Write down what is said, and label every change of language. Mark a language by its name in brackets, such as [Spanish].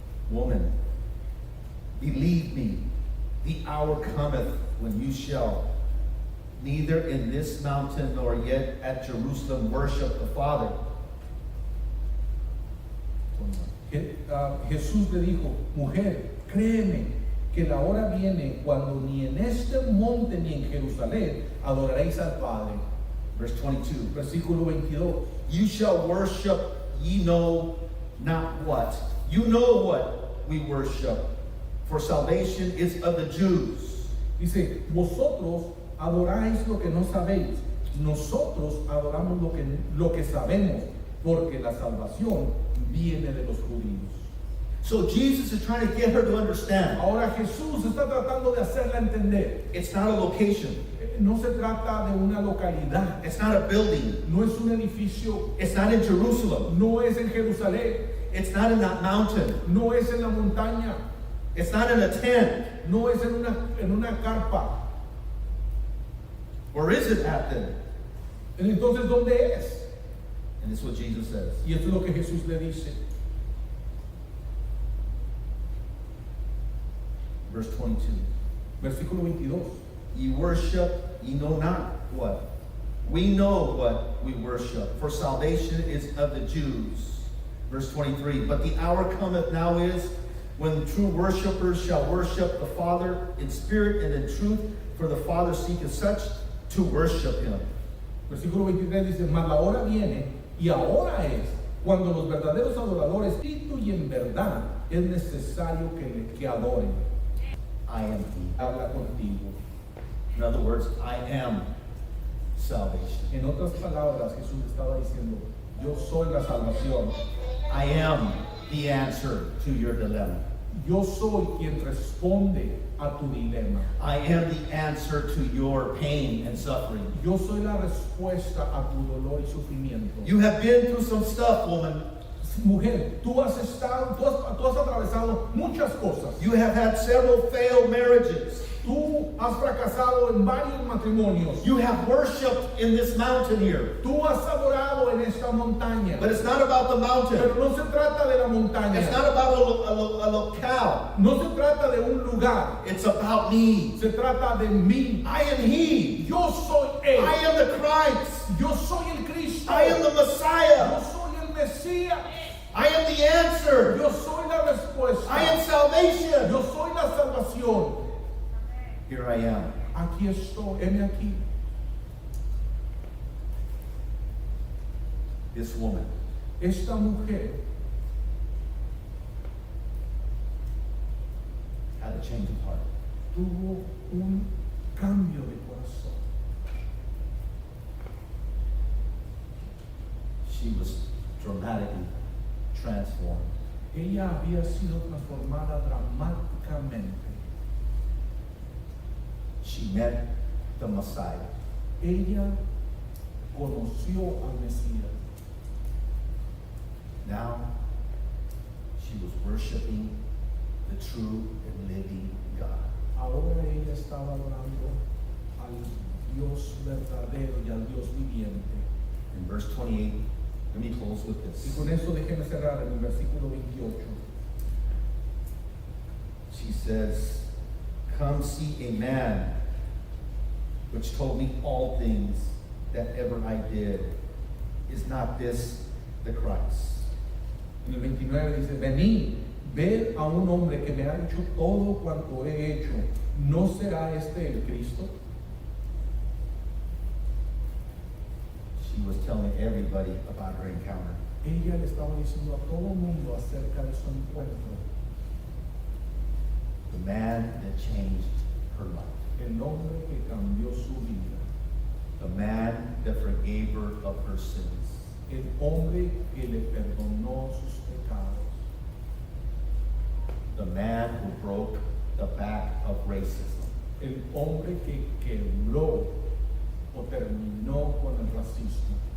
[English] Woman, believe me, the hour cometh when you shall neither in this mountain nor yet at Jerusalem worship the Father. 21. [Spanish] Jesús le dijo, mujer, créeme que la hora viene cuando ni en este monte ni en Jerusalén adoraréis al Padre. [English] Verse 22. [Spanish] Versículo 22. [English] You shall worship ye know not what. You know what we worship, for salvation is of the Jews. [Spanish] Dice, vosotros adoráis lo que no sabéis. Nosotros adoramos lo que sabemos, porque la salvación viene de los judíos. [English] So Jesus is trying to get her to understand. [Spanish] Ahora Jesús está tratando de hacerla entender. [English] It's not a location. [Spanish] No se trata de una localidad, [English] It's not a building. [Spanish] no es un edificio, [English] It's not in Jerusalem. [Spanish] no es en Jerusalén, [English] It's not in that mountain. [Spanish] no es en la montaña, [English] It's not in a tent. [Spanish] no es en una carpa. [English] Where is it at then? [Spanish] Entonces, ¿dónde es? [English] And this is what Jesus says. [Spanish] Y esto es lo que Jesús le dice. [English] Verse 22. [Spanish] Versículo 22. [English] Ye worship, ye know not what. We know what we worship, for salvation is of the Jews. Verse 23. But the hour cometh now is when the true worshipers shall worship the Father in spirit and in truth, for the Father seeketh such to worship him. [Spanish] Versículo 23 dice, mas la hora viene y ahora es cuando los verdaderos adoradores, espíritu y en verdad, es necesario que adoren. [English] I am he. [Spanish] Habla contigo. [English] In other words, I am salvation. [Spanish] En otras palabras, Jesús estaba diciendo, yo soy la salvación. [English] I am the answer to your dilemma. [Spanish] Yo soy quien responde a tu dilema. [English] I am the answer to your pain and suffering. [Spanish] Yo soy la respuesta a tu dolor y sufrimiento. [English] You have been through some stuff, woman. [Spanish] Mujer, tú has atravesado muchas cosas. [English] You have had several failed marriages. [Spanish] Tú has fracasado en varios matrimonios. [English] You have worshiped in this mountain here. [Spanish] Tú has adorado en esta montaña. [English] But it's not about the mountain. [Spanish] Pero no se trata de la montaña. [English] It's not about a locale. [Spanish] No se trata de un lugar. [English] It's about me. [Spanish] Se trata de mí. [English] I am he. [Spanish] Yo soy Él. [English] I am the Christ. [Spanish] Yo soy el Cristo. [English] I am the [Spanish] Yo [English] Messiah. [Spanish] soy el Mesías. [English] I am the answer. [Spanish] Yo soy la respuesta. [English] I am salvation. [Spanish] Yo soy la salvación. [English] Here I am. [Spanish] Aquí estoy, heme aquí. [English] This woman [Spanish] Esta mujer [English] had a change of heart. [Spanish] tuvo un cambio de corazón. [English] She was dramatically transformed. [Spanish] Ella había sido transformada dramáticamente. [English] She met the Messiah. [Spanish] Ella conoció al Mesías. [English] Now she was worshiping the true and living God. [Spanish] Ahora ella estaba adorando al Dios verdadero y al Dios viviente. [English] In verse 28, let me close with [Spanish] Y [English] this. [Spanish] con eso déjeme cerrar en el versículo 28. [English] She says, come see a man which told me all things that ever I did. Is not this the Christ? [Spanish] En el 29 dice, vení, ved a un hombre que me ha hecho todo cuanto he hecho. ¿No será este el Cristo? [English] She was telling everybody about her encounter. [Spanish] Ella le estaba diciendo a todo el mundo acerca de su encuentro. [English] The man that changed her life. [Spanish] El hombre que cambió su vida. [English] The man that forgave her of her sins. [Spanish] El hombre que le perdonó sus pecados. [English] The man who broke the back of racism. [Spanish] El hombre que quebró o terminó con el racismo.